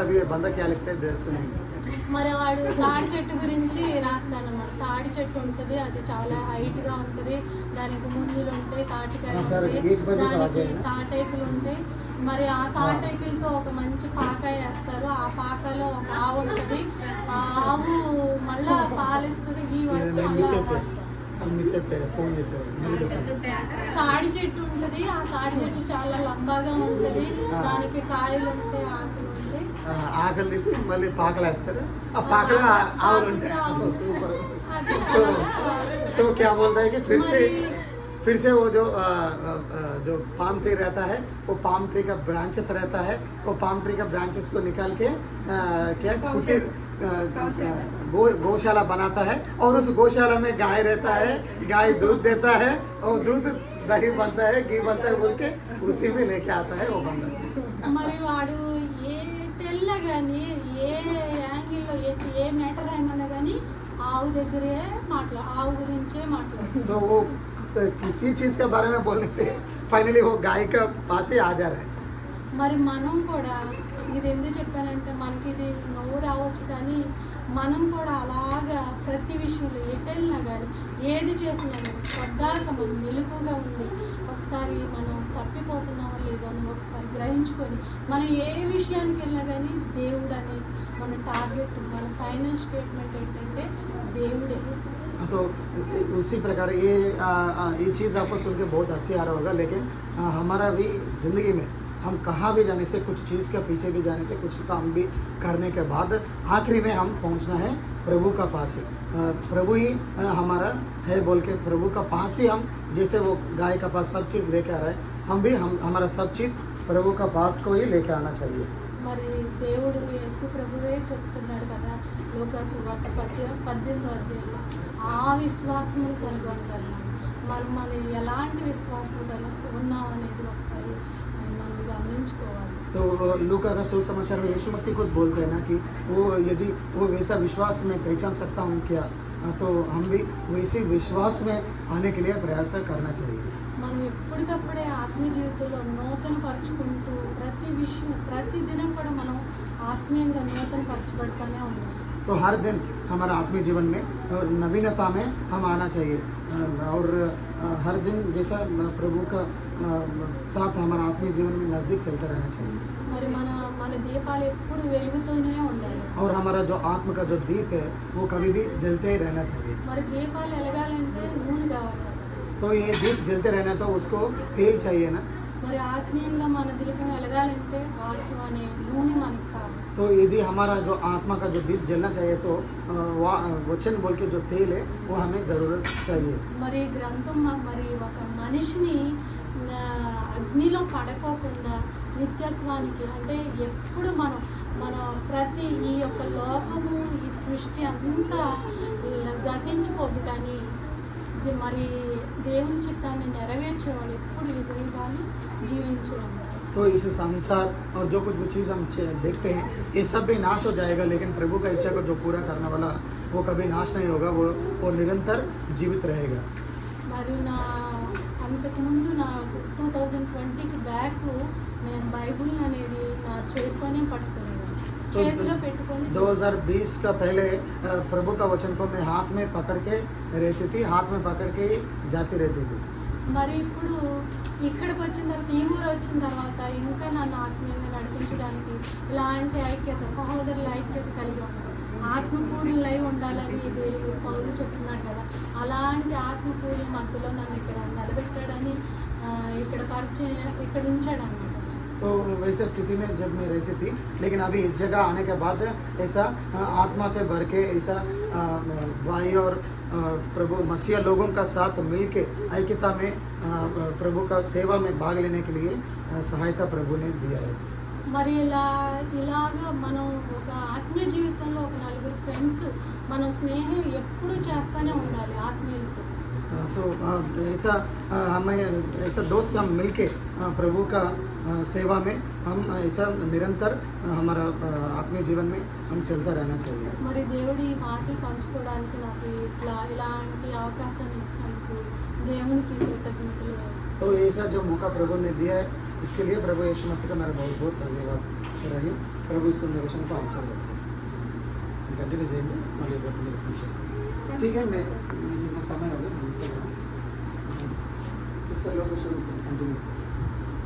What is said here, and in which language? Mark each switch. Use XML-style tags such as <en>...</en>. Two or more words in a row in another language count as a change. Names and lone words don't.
<hi>अभी ये बंदा क्या लिखता है सुनेंगे.</hi> <te>మరి వాడు తాడి చెట్టు గురించి రాస్తాడన్నమాట. తాడి చెట్టు ఉంటుంది, అది చాలా హైట్గా ఉంటుంది, దానికి ముంజులు ఉంటాయి, తాటికాయలు ఉంటాయి, దానికి తాటేకులు ఉంటాయి. మరి ఆ తాటేకులతో ఒక మంచి పాక వేస్తారు, ఆ పాకలో ఒక ఆవు ఉంటుంది, ఆ ఆవు మళ్ళా పాలిస్తుంది, గీ వరకు మళ్ళీ రాస్తారు. తాడి చెట్టు ఉంటుంది, ఆ తాడి చెట్టు చాలా లంబాగా ఉంటుంది, దానికి కాయలు ఉంటాయి, ఆకులు ఉంటాయి. ఆకలి తీసి మళ్ళీ పాకలు వేస్తారు, ఆ పాకలు ఆవులు ఉంటాయి.</te> <hi>तो क्या बोलता है कि फिर से वो जो</hi> <en>palm tree</en> <hi>रहता है, वो</hi> <en>palm tree</en> <hi>का ब्रांचेस रहता है, वो</hi> <en>palm tree</en> <hi>का ब्रांचेस को निकाल के क्या कुटीर गौशाला बनाता है और उस गौशाला में गाय रहता है, गाय दूध देता है और दूध दही बनता है, घी बनता है बोल के उसी में लेके आता है वो बंदा.</hi> <te>మరి వాడు ఏ టెల్ల కానీ ఏ యాంగిల్లో ఏ మ్యాటర్ ఏమన్నా కానీ ఆవు దగ్గరే ఆవు గురించే మాట్లాడు.</te> <hi>तो वो किसी चीज़ के बारे में बोलने से फाइनली वो गाय का पास ही आ जा रहा है.</hi> <te>మరి మనం కూడా ఇది ఎందుకు చెప్పానంటే మనకి ఇది నవ్వు రావచ్చు, కానీ మనం కూడా అలాగా ప్రతి విషయంలో ఎటెళ్ళినా కానీ ఏది చేసినా కానీ పడ్డాక మనం మెలకుగా ఉండి ఒకసారి మనం తప్పిపోతున్నామో లేదో అని ఒకసారి గ్రహించుకొని మనం ఏ విషయానికి వెళ్ళినా కానీ దేవుడు అనే మన టార్గెట్, మన</te> <en>final statement</en> <te>ఏంటంటే దేవుడే.</te> <hi>तो उसी प्रकार ये चीज़ आपको सुन के बहुत हंसी आ रहा होगा, लेकिन हमारा भी ज़िंदगी में हम कहाँ भी जाने से, कुछ चीज़ के पीछे भी जाने से, कुछ काम भी करने के बाद आखिरी में हम पहुँचना है प्रभु का पास ही. प्रभु ही हमारा है बोल के प्रभु का पास ही हम, जैसे वो गाय का पास सब चीज़ लेके आ रहा है, हम भी हमारा सब चीज़ प्रभु का पास को ही लेके आना चाहिए.</hi> <te>మరి దేవుడు యేసు ప్రభువే చెప్తున్నాడు కదా లోకాసు వార్త 18వ అధ్యాయంలో, ఆ విశ్వాసము కనుగొంటారు. మరి మనం ఎలాంటి విశ్వాసం ఉన్నాం అనేది ఒకసారి మనం గమనించుకోవాలి.</te> <hi>तो लूका का सुसमाचार में यीशु मसीह खुद बोलते हैं ना कि वो यदि वो वैसा विश्वास में पहचान सकता हूँ क्या, तो हम भी वैसे विश्वास में आने के लिए प्रयास करना चाहिए.</hi> <te>మనం ఎప్పటికప్పుడే ఆత్మీయ జీవితంలో నూతన పరుచుకుంటూ ప్రతి దినం కూడా మనం ఆత్మీయంగా నూతన పరచబడుతూనే ఉన్నాం.</te> <hi>तो हर दिन हमारा आत्मीय जीवन में नवीनता में हम आना चाहिए और हर दिन जैसा प्रभु का साथ हमारा आत्मीय जीवन में नज़दीक चलता रहना चाहिए.</hi> <te>మరి మన దీపాలు ఎప్పుడు వెలుగుతూనే ఉండాలి.</te> <hi>और हमारा जो आत्मा का जो दीप है वो कभी भी जलते ही रहना चाहिए.</hi> <te>మరి దీపాలు వెలగాలంటే</te> <hi>तो ये दीप जलते रहना तो उसको तेल चाहिए ना।</hi> <te>మరి ఆత్మీయంగా మన దీపం వెలగాలంటే వాక్యం అనే నూనె మనకు కావాలి.</te> <hi>तो यदि हमारा जो आत्मा का जो दीप जलना चाहिए तो वचन बोल के जो तेल है वो हमें ज़रूरत चाहिए.</hi> <te>మరి గ్రంథం మరి ఒక మనిషిని అగ్నిలో పడకోకుండా నిత్యత్వానికి అంటే ఎప్పుడు మన ప్రతి ఈ యొక్క లోకము ఈ సృష్టి అంతా గతించిపోద్ది, కానీ ఇది మరి దేవుని చిత్తాన్ని నెరవేర్చేవాళ్ళు ఎప్పుడు యుగాలు జీవించేవాళ్ళు.</te> <hi>तो इस संसार और जो कुछ भी चीज़ हम देखते हैं ये सब भी नाश हो जाएगा, लेकिन प्रभु का इच्छा को जो पूरा करने वाला वो कभी नाश नहीं होगा, वो निरंतर जीवित रहेगा.</hi> <te>మరి అంతకుముందు నా 2020కి బ్యాక్ నేను బైబుల్ అనేది నా చేతితోనే పట్టుకునేదాన్ని, చేతిలో పెట్టుకొని.</te> <hi>2020 का पहले प्रभु का वचन को मैं हाथ में पकड़ के रहती थी, हाथ में पकड़ के जाती रहती थी.</hi> <te>మరి ఇప్పుడు ఇక్కడికి వచ్చిన తర్వాత ఈ ఊరు వచ్చిన తర్వాత ఇంకా నన్ను ఆత్మీయంగా నడిపించడానికి ఇలాంటి ఐక్యత, సహోదరుల ఐక్యత కలిగి ఉంటాం. ఆత్మపూర్ణులై ఉండాలని దేవుడు పౌలు చెప్తున్నాడు కదా, అలాంటి ఆత్మపూర్ణ మధ్యలో నన్ను ఇక్కడ నిలబెట్టాడని ఇక్కడ ఉంచాడు అన్నమాట.</te> <hi>तो वैसे स्थिति में जब मैं रहती थी, लेकिन अभी इस जगह आने के बाद ऐसा आत्मा से भर के ऐसा भाई और प्रभु मसीहा लोगों का साथ मिल के ऐक्यता में प्रभु का सेवा में भाग लेने के लिए सहायता प्रभु ने दिया है.</hi> <te>మరి ఇలాగా మనం ఒక ఆత్మీయ జీవితంలో ఒక నలుగురు ఫ్రెండ్స్ మనం స్నేహం ఎప్పుడూ చేస్తూనే ఉండాలి ఆత్మీయులతో.</te> <hi>तो ऐसा हमें ऐसा दोस्त हम मिलके प्रभु का सेवा में हम ऐसा निरंतर हमारा आत्मीय जीवन में हम चलता रहना चाहिए.</hi> <te>మరి దేవుడి మాటలు పంచుకోవడానికి నాకు ఇలాంటి అవకాశాన్ని ఇచ్చినందుకు దేవునికి కృతజ్ఞతలు.</te> <hi>तो ऐसा जो मौका प्रभु ने दिया है इसके लिए प्रभु यीशु मसीह का मेरा बहुत बहुत धन्यवाद कर रही हूँ. प्रभु इस संदेशन को आशीर्वाद देते हैं. कंटिन्यू जाएंगे ठीक है. मैं समय हो गया सिस्टर लोग शुरू कंटिन्यू.</hi>